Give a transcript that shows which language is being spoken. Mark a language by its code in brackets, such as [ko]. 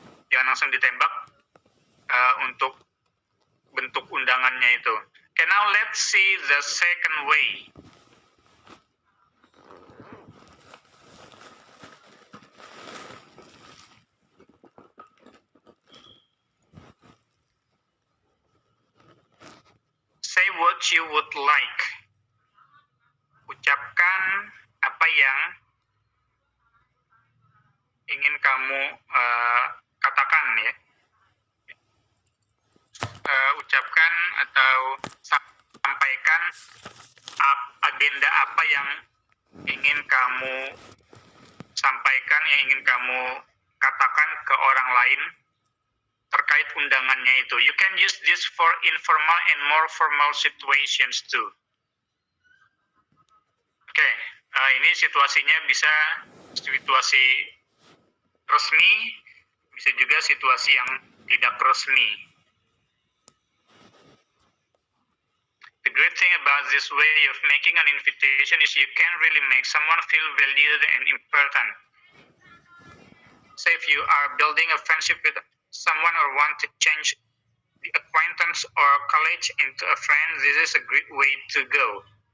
[id] Jangan langsung ditembak untuk bentuk undangannya itu. [en] Okay, now let's see the second way. Say what you would like. [id] Ucapkan apa yang ingin kamu katakan ya. Ucapkan atau sampaikan agenda apa yang ingin kamu sampaikan, yang ingin kamu katakan ke orang lain terkait undangannya itu. [en] You can use this for informal and more formal situations too. [id] Oke, ini situasinya bisa situasi resmi, bisa juga situasi yang tidak resmi. [en] The great thing about this way of making an invitation is you can really make someone feel valued and important. Say if you are building a friendship with someone or want to change the acquaintance or college into a friend, this is a great way to go.